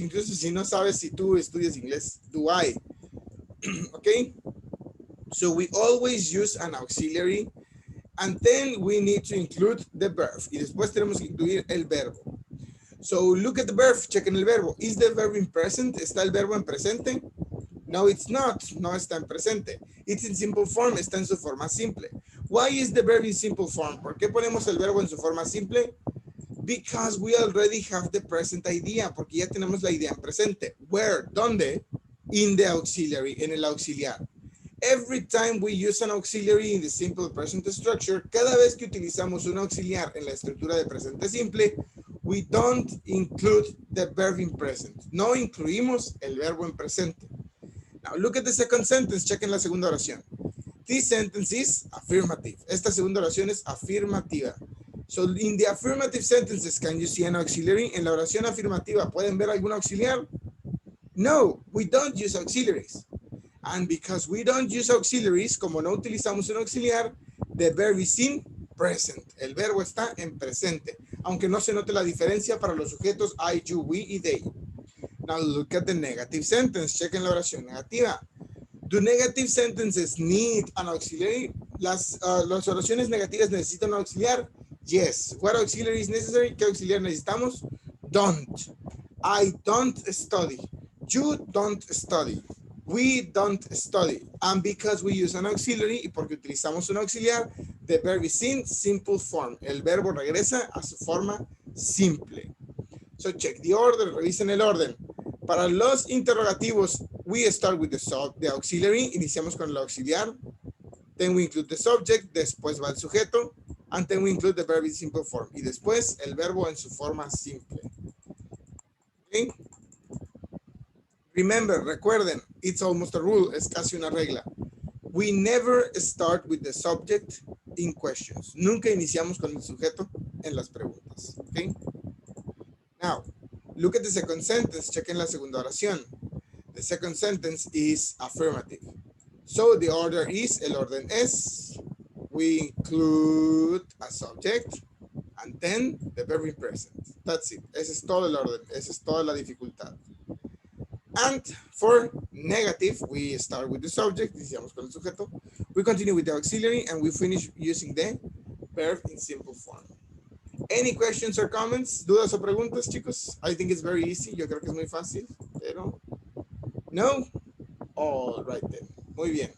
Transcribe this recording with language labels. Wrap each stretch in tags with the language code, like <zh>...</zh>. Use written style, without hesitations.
<es>Incluso si no sabes si tú estudias inglés.</es> <en>Do I? Okay? So we always use an auxiliary. And then we need to include the verb.</en> <es>Y después tenemos que incluir el verbo.</es> <en>So look at the verb.</en> <es>Chequen el verbo.</es> <en>Is the verb in present?</en> <es>¿Está el verbo en presente?</es> <en>No, it's not.</en> <es>No está en presente.</es> <en>It's in simple form.</en> <es>Está en su forma simple.</es> <en>Why is the verb in simple form?</en> <es>¿Por qué ponemos el verbo en su forma simple?</es> <en>Because we already have the present idea.</en> <es>Porque ya tenemos la idea en presente.</es> <en>Where?</en> <es>¿Dónde?</es> <en>In the auxiliary.</en> <es>En el auxiliar.</es> <en>Every time we use an auxiliary in the simple present structure,</en> <es>cada vez que utilizamos un auxiliar en la estructura de presente simple,</es> <en>we don't include the verb in present.</en> <es>No incluimos el verbo en presente.</es> <en>Now look at the second sentence.</en> <es>Chequen la segunda oración.</es> <en>This sentence is affirmative.</en> <es>Esta segunda oración es afirmativa.</es> <en>So in the affirmative sentences, can you see an auxiliary?</en> <es>En la oración afirmativa, ¿pueden ver algún auxiliar?</es> <en>No, we don't use auxiliaries. And because we don't use auxiliaries,</en> <es>como no utilizamos un auxiliar,</es> <en>the verb is in present.</en> <es>El verbo está en presente, aunque no se note la diferencia para los sujetos I, you, we y they.</es> <en>Now look at the negative sentence.</en> <es>Chequen la oración negativa.</es> <en>Do negative sentences need an auxiliary?</en> <es>Las oraciones negativas necesitan un auxiliar?</es> <en>Yes. What auxiliary is necessary?</en> <es>¿Qué auxiliar necesitamos?</es> <en>Don't. I don't study. You don't study. We don't study. And because we use an auxiliary,</en> <es>y porque utilizamos un auxiliar,</es> <en>the verb is in simple form.</en> <es>El verbo regresa a su forma simple.</es> <en>So check the order,</en> <es>revisen el orden. Para los interrogativos,</es> <en>we start with the auxiliary,</en> <es>iniciamos con el auxiliar,</es> <en>then we include the subject,</en> <es>después va el sujeto,</es> <en>and then we include the verb in simple form,</en> <es>y después el verbo en su forma simple.</es> <en>Okay? Remember,</en> <es>recuerden,</es> <en>it's almost a rule,</en> <es>es casi una regla.</es> <en>We never start with the subject in questions.</en> <es>Nunca iniciamos con el sujeto en las preguntas.</es> <en>Okay? Now, look at the second sentence.</en> <es>Chequen la segunda oración.</es> <en>The second sentence is affirmative. So the order is,</en> <es>el orden es,</es> <en>we include a subject and then the verb in present. That's it.</en> <es>Ese es todo el orden. Esa es toda la dificultad.</es> <en>And for negative, we start with the subject,</en> <es>iniciamos con el sujeto,</es> <en>we continue with the auxiliary, and we finish using the verb in simple form. Any questions or comments?</en> <es>¿Dudas o preguntas, chicos?</es> <en>I think it's very easy.</en> <es>Yo creo que es muy fácil, pero no.</es> <en>All right then.</en> <es>Muy bien.</es>